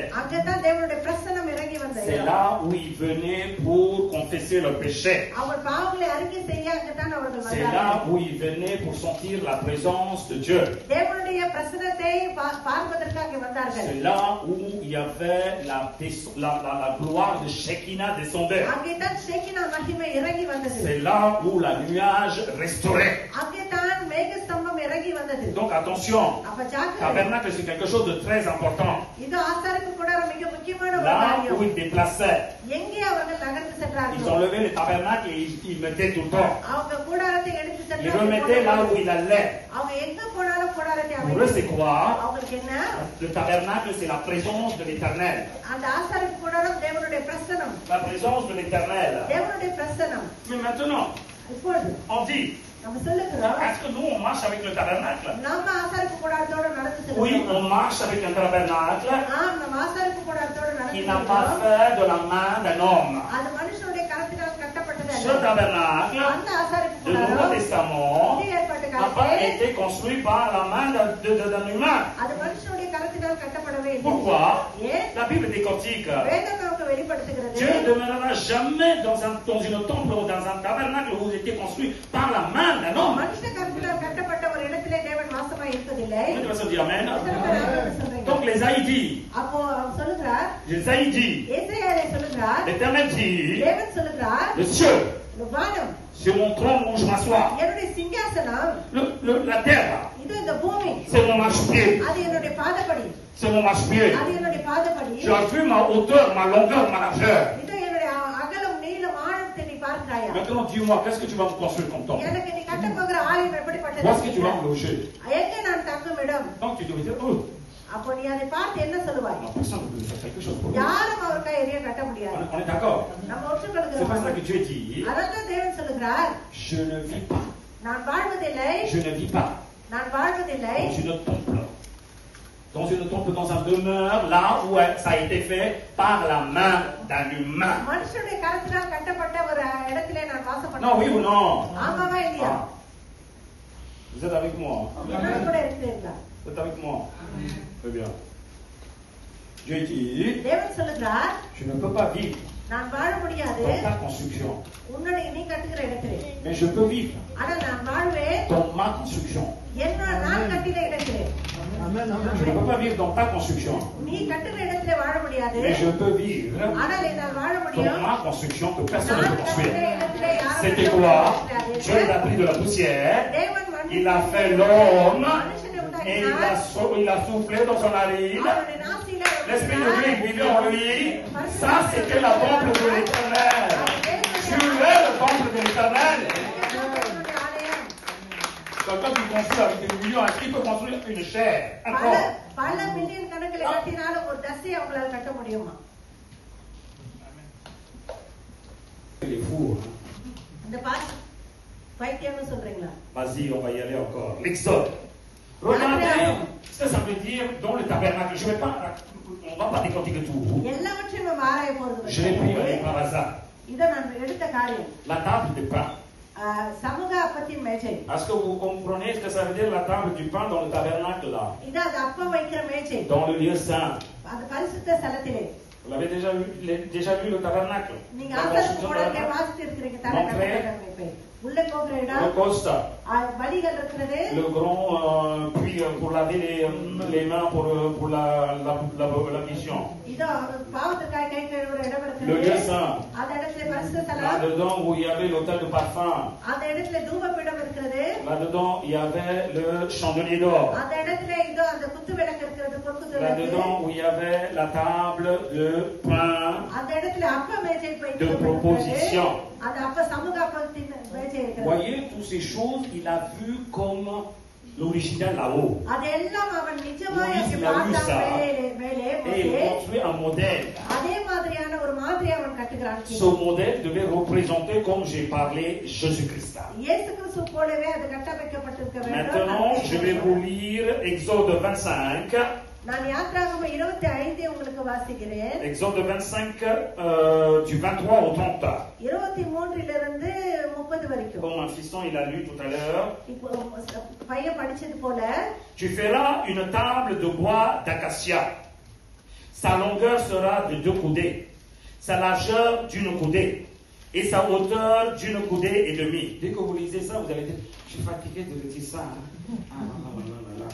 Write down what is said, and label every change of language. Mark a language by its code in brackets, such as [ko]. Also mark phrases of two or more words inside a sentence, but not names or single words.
[ta] அங்கதான் தேவனுடைய பிரசன்னம் இறங்கி வந்தது. [fr] C'est là où ils venaient pour confesser leurs péchés. [ta] அவர் பாவங்களை அறிக்கை செய்ய அங்கதான் அவர்கள் [fr] C'est [ta] வந்தார்கள். [fr] là où ils venaient pour sentir la présence de Dieu. [ta] தேவனுடைய பிரசன்னத்தை பார்ப்பதற்காக வந்தார்கள். [fr] C'est là où il y avait la gloire de Shekinah descendait. [ta] அங்கேதான் ஷேக்கினா மகிமை இறங்கி வந்தது. [fr] C'est là où la nuage restaurait. [ta] அங்கேதான் மேகஸ்தம்பம் இறங்கி வந்தது. [fr] Donc attention, [ta] அப்ப ஜாக்கிரதை. [fr] tabernacle c'est quelque chose de très important. [ta] இது ஆசாரிப்பு கூடாரம் மிக முக்கியமான ஒரு [fr] Là où [ta] காரியம். [fr] ils déplaçaient, [ta] எங்கே அவர்கள் நகர்ந்து [fr] ils [ta] சென்றார்கள்? [fr] enlevaient les tabernacles et ils mettaient tout le temps. [ta] அவங்க கூடாரத்தை எடுத்து [fr] Ils [ta] சென்றார்கள். [fr] remettaient là où il allait. [ta] அவங்க எங்க போனாலும் கூடாரத்தை [fr] Pour eux c'est [ta] அமைத்தார்கள். [fr] quoi? [ta] அவங்களுக்கு என்ன? [fr] Le tabernacle c'est la présence de l'Éternel. [ta] அந்த ஆசாரிப்பு கூடாரம் தேவனுடைய பிரசன்னம். [fr] La présence de l'Éternel. [ta] தேவனுடைய பிரசன்னம். [fr] Mais maintenant, [ta] இப்பொழுது [fr] on dit, [ta] நம்ம சொல்லுகிறோம், [fr] est-ce que nous on marche avec le tabernacle? [ta] நம்ம ஆசாரிப்பு கூடாரத்தோட நடந்து [fr] Oui, [ta] செல்கிறோம். [fr] on marche avec un tabernacle [ta] நம்ம ஆசாரிப்பு கூடாரத்தோட நடந்து [fr] qui n'a pas [ta] செல்கிறோம். [fr] fait de la main d'un homme. [ta] அது மனுஷனுடைய கரத்தினால் கட்டப்பட்டது [fr] Ce [ta] அல்ல. [fr] tabernacle [ta] அந்த ஆசாரிப்பு [fr] du Nouveau [ta] கூடாரம் [fr] Testament [ta] புதிய ஏற்பாட்டு [fr] n'a pas [ta] காலத்தில் [fr] été construit par la main d'un humain. [ta] அது மனுஷனுடைய கரத்தினால் கட்டப்படவே இல்லை. [fr] Pourquoi? [ta] ஏன்? [fr] La Bible décortique. [ta] வேதம் நமக்கு வெளிப்படுத்துகிறது. [fr] Dieu ne demeurera jamais dans une temple ou dans un tabernacle où vous étiez construit par la main d'un homme. [ta] மனுஷ கரத்தினால் கட்டப்பட்ட ஒரு இடத்திலே தேவன் வாசமாய் இருப்பதில்லை. [fr] Tu vas se dire Amen. [ta] எத்தனை பேர் ஆமென் சொல்றீங்க? [fr] Donc les Haïdis, [ta] அப்போ அவர் சொல்லுகிறார், [fr] les Haïdis, [ta] ஏசாயாவே சொல்லுகிறார், [fr] l'Éternel dit, [ta] தேவன் சொல்லுகிறார், [fr] le ciel, [ta] இந்த வானம் [fr] sur mon trône où je m'assois, [ta] என்னுடைய சிங்காசனம், [fr] la terre, [ta] இது இந்த பூமி, [fr] c'est mon marchepied, [ta] அது என்னுடைய பாதப்படி, [fr] c'est mon marchepied. [ta] அது என்னுடைய பாதப்படி, [fr] Tu as vu ma hauteur, ma longueur, ma largeur. [ta] இது என்னுடைய அகலம் நீளம் ஆழத்தை நீ பார்க்கிறாயா? [fr] Maintenant, dis-moi, qu'est-ce que tu vas me construire comme temple? [ta] எனக்கு நீ கட்ட போகிற ஆலயம் எப்படிப்பட்டது? [fr] Où est-ce que tu vas me loger? [ta] எங்கே நான் தங்கும் இடம்? [fr] Donc tu devais dire, oh, [ta] அப்போ நீ அதை பார்த்து என்ன சொல்லுவாய்? [fr] non, personne ne peut faire quelque chose pour lui. [ta] யாரும் அவர் கையெறிய கட்ட முடியாது. [fr] On est d'accord? [ta] நம்ம [fr] C'est pour ça [ta] ஒற்றுக்கொள்கிறோம். [fr] que Dieu dit, [ta] அதான் தேவன் சொல்லுகிறார், [fr] je ne vis pas, [ta] நான் வாழ்வதில்லை, [fr] je ne vis pas [ta] நான் வாழ்வதில்லை [fr] dans une temple. Dans un demeure, là où ça a été fait par la main d'un humain. [ta] மனுஷனுடைய கரத்தினால் கட்டப்பட்ட ஒரு இடத்திலே நான் வாசப்பட்டேன். [fr] Non, oui ou non? [ta] ஆமாவா இல்லையா? [fr] Ah. Vous êtes avec moi? [ta] என்னோட கூட இருக்கிறீர்களா? [fr] Vous êtes avec moi? Très bien. Dieu dit, [ta] தேவன் சொல்லுகிறார், [fr] je ne peux pas vivre [ta] நான் வாழ முடியாது [fr] dans ta construction, [ta] உன்னுடைய நீ கட்டுகிற இடத்திலே, [fr] mais je peux vivre [ta] ஆனா நான் வாழ்வேன் [fr] dans ma construction. [ta] நான் கட்டின இடத்திலே. [fr] Je ne peux pas vivre dans ta construction, [ta] நீ கட்டுகிற இடத்திலே வாழ முடியாது, [fr] mais je peux vivre [ta] ஆனால் என்னால் வாழ [fr] dans [ta] முடியும். [fr] ma construction que personne ne [ta] நான் [fr] peut [ta] கட்டுகிற [fr] construire. [ta] இடத்திலே யாரும் [fr] C'était [ta] கட்ட [fr] quoi? [ta] முடியாது. [fr] Dieu l'a pris de la poussière, [ta] தேவன் மண்ணில் [fr] il a fait l'homme [ta] மனுஷனை [fr] et [ta] உண்டாக்கினார். [fr] il a soufflé dans son narine. [ta] அவருடைய நாசியிலே [fr] L'Esprit de Dieu vivait en lui. Ça, c'était le temple de l'Éternel. Tu es le temple de l'Éternel. [ta] தேவனுடைய ஆலயம். [fr] Quelqu'un qui construit avec des millions, est-ce qu'il peut construire une chair? Un [ta] பல [fr] corps? [ta] பல மில்லியன் கணக்கில் கட்டினாலும் ஒரு தசையை அவங்களால கட்ட முடியுமா? [fr] Il est fou. Hein? [ta] இந்த பாட்டு பைத்தியம்னு சொல்றீங்களா? [fr] Vas-y, on va y aller encore. L'Exode. Regardez ce que ça veut dire dans le tabernacle. On ne va pas décortiquer tout. [ta] எல்லாவற்றையும் நம்ம ஆராய போறது [fr] Je l'ai pris avec par hasard. [ta] இதை நான் எடுத்த காரியம் [fr] La table des pains. [ta] சமூக அப்பத்தின் மேஜை. [fr] Est-ce que vous comprenez ce que ça veut dire la table du pain dans le tabernacle là? [ta] இது அது அப்பம் வைக்கிற மேஜை. [fr] Dans le lieu saint. [ta] அது பரிசுத்த ஸ்தலத்திலே. [fr] Vous l'avez déjà vu le tabernacle? [ta] நீங்க [fr] La [ta] ஆசாரிப்பு [fr] construction [ta] கூடாரத்தை [fr] tabernacle? [ta] வாசித்து இருக்கிறீங்க தானே கட்டப்பட்ட உள்ள போகிற [fr] Le [ta] இடம் [fr] costa. [ta] வழிகள் இருக்கிறது. [fr] Le grand puits pour laver les mains pour la mission. [ta] இதோ பாவத்துக்காக கை கழுவுற இடம் [fr] Le [ta] இருக்கிறது. [fr] lieu saint. [ta] அந்த இடத்துல பரிசுத்த ஸ்தலம். [fr] Là-dedans où il y avait l'autel de parfum. [ta] அந்த இடத்துல தூபபீடம் இருக்கிறது. [fr] Là-dedans il y avait le chandelier d'or. [ta] அந்த இடத்துல இதோ அந்த குத்து விளக்கு இருக்கிறது, பொற்குத்து விளக்கு. [fr] Là-dedans où il y avait la table de pain [ta] அந்த இடத்துல அப்ப மேஜை [fr] de proposition. [ta] அந்த அப்ப சமூக அப்பத்தின் மேஜை இருக்கிறது. [fr] Voyez, toutes ces choses, il a vu comme l'original là-haut. [ta] அதெல்லாம் அவன் நிஜமாய் [fr] Moïse l'a vu ça. [ta] மேலே [fr] Et il [ta] மோசே [fr] construit un modèle. [ta] அதே மாதிரியான ஒரு மாதிரி அவன் கட்டுகிறான். [fr] Ce modèle devait représenter, comme j'ai parlé, Jésus-Christ. [ta] இயேசு கிறிஸ்து போலவே அது கட்டமைக்கப்பட்டிருக்க வேண்டும். [fr] Maintenant, je vais vous lire Exode 25. [ta] நான் யாத்திராகமம் 25 உங்களுக்கு வாசிக்கிறேன். [fr] Exode 25, du 23 au 30. [ta] 23 30 வரைக்கும். [fr] Comme un fiston, il a lu tout à l'heure. [ta] இப்போ பையன் படிச்சது போல [fr] Tu feras une table de bois d'acacia. Sa longueur sera de 2 coudées, sa largeur d'une coudée et sa hauteur d'une coudée et demie. Dès que vous lisez ça, vous allez dire, je suis fatigué de lire ça. Ah, non.